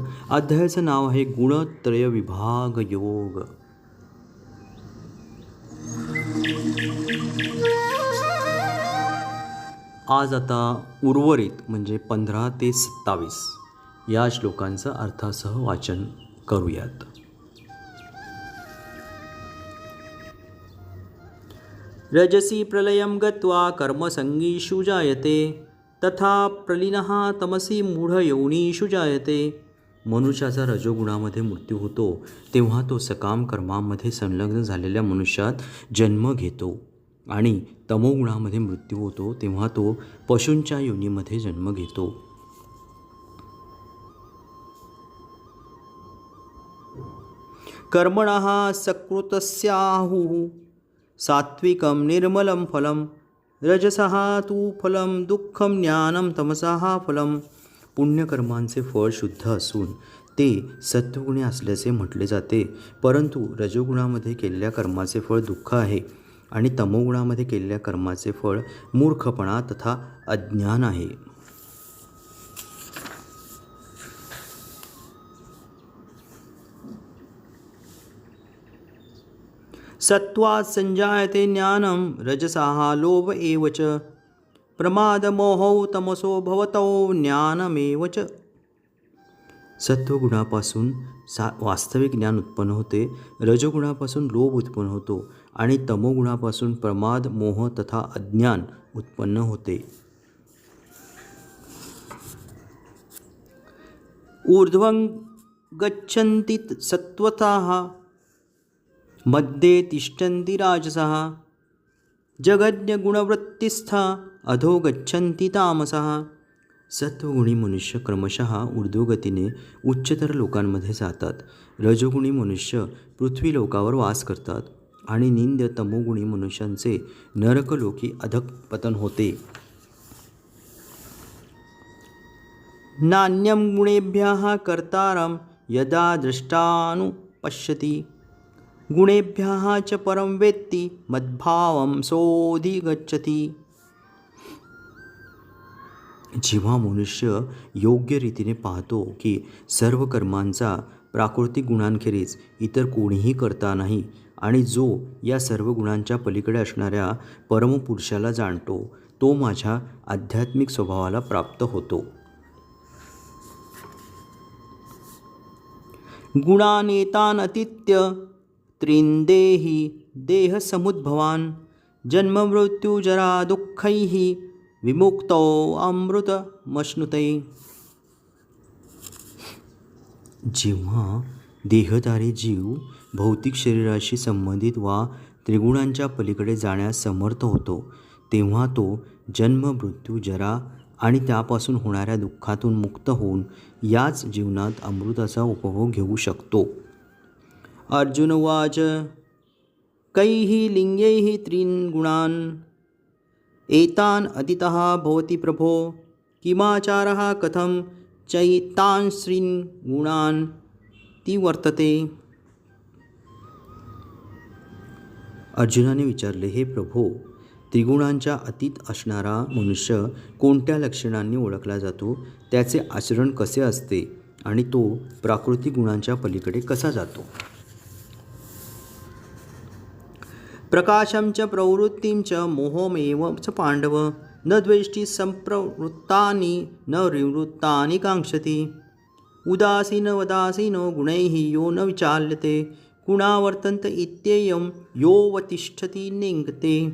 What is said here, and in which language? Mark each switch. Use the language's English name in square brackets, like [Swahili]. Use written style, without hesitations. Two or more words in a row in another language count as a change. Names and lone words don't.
[Marathi] अध्यायाचं नाव आहे गुणत्रय विभाग योग. आज आता उर्वरित म्हणजे 15 ते 27 या श्लोकांचं अर्थासह वाचन करूयात. [Sanskrit] रजसी प्रलयं गत्वा कर्मसंगीषु जायते तथा प्रलीनः तमसी मूढयोनीषु जायते. [Marathi] मनुष्याचा रजोगुणामध्ये मृत्यू होतो तेव्हा तो सकाम कर्मांमध्ये संलग्न झालेल्या मनुष्यात जन्म घेतो आणि तमोगुणामध्ये मृत्यू होतो तेव्हा तो पशूंच्या योनीमध्ये जन्म घेतो. [Sanskrit] कर्मणः सकृतस्याहुः सात्विकं निर्मलं फलं रजसः तू फलं दुःखं ज्ञानं तमसः फलं. [Marathi] पुण्यकर्मांचे फळ शुद्ध असून ते सत्वगुणी असल्याचे म्हटले जाते, परंतु रजोगुणामध्ये केलेल्या कर्माचे फळ दुःख आहे आणि तमोगुणामध्ये केलेल्या कर्माचे फळ मूर्खपणा तथा अज्ञान आहे. [Sanskrit] सत्वात् संजायते ज्ञानं रजसः लोभ एव च प्रमादमोहौ तमसो भवतो ज्ञानमेव च. [Marathi] सत्वगुणापासून वास्तविक ज्ञान उत्पन्न होते, रजोगुणापासून लोभ उत्पन्न होतो आणि तमोगुणापासून प्रमाद मोह तथा अज्ञान उत्पन्न होते. [Sanskrit] ऊर्ध्वं गच्छन्ति सत्त्वतः मध्ये तिष्ठन्ति राजसः जगज्ञगुणवृत्तिस्था अधो गच्छन्ति तामसः. [Marathi] सत्वगुणी मनुष्य क्रमशः ऊर्ध्वगतीने उच्चतर लोकांमध्ये जातात. रजोगुणी मनुष्य पृथ्वी लोकावर वास करतात आणि निंद्य तमोगुणी मनुष्यांचे नरकलोकी अधःपतन होते. [Sanskrit] नान्यं गुणेभ्यः कर्तारं यदा दृष्टानुपश्यति गुणेभ्यः च परं वेत्ति मद्भावं सोऽधिगच्छति. [Marathi] जेव्हा मनुष्य योग्य रीतीने पाहतो की सर्व कर्मांचा प्राकृतिक गुणांखेरीज इतर कोणीही करता नाही आणि जो या सर्व गुणांच्या पलीकडे असणाऱ्या परमपुरुषाला जाणतो, तो माझ्या आध्यात्मिक स्वभावाला प्राप्त होतो. [Sanskrit] गुणानेतान अतीत्य त्रिंदेहि देहसमुद्भवान् जन्ममृत्युजरा दुःखैः विमुक्तो अमृतमश्नुते. [Marathi] जेव्हा देहधारी जीव भौतिक शरीराशी संबंधित वा त्रिगुणांच्या पलीकडे जाण्यास समर्थ होतो तेव्हा तो जन्म मृत्यू जरा आणि त्यापासून होणाऱ्या दुःखातून मुक्त होऊन याच जीवनात अमृताचा उपभोग घेऊ शकतो. [Sanskrit] अर्जुन उवाच कैः लिंगैः त्रीन् गुणान् एतान् अतीतः भवति प्रभो किमाचारः कथं चैतांस्त्रीन् गुणान् तिवर्तते. [Marathi] अर्जुनाने विचारले, हे प्रभो, त्रिगुणांच्या अतीत असणारा मनुष्य कोणत्या लक्षणांनी ओळखला जातो, त्याचे आचरण कसे असते आणि तो प्राकृतिक गुणांच्या पलीकडे कसा जातो. [Sanskrit] प्रकाशं च प्रवृत्तिं च मोहमेव च पांडव न द्वेष्टि संप्रवृत्तानि न विवृत्तानि कांक्षति. उदासीनवदासीनो गुणैः यो न विचाल्यते गुणावर्तन्त इत्येयं योऽवतिष्ठति निङ्गते.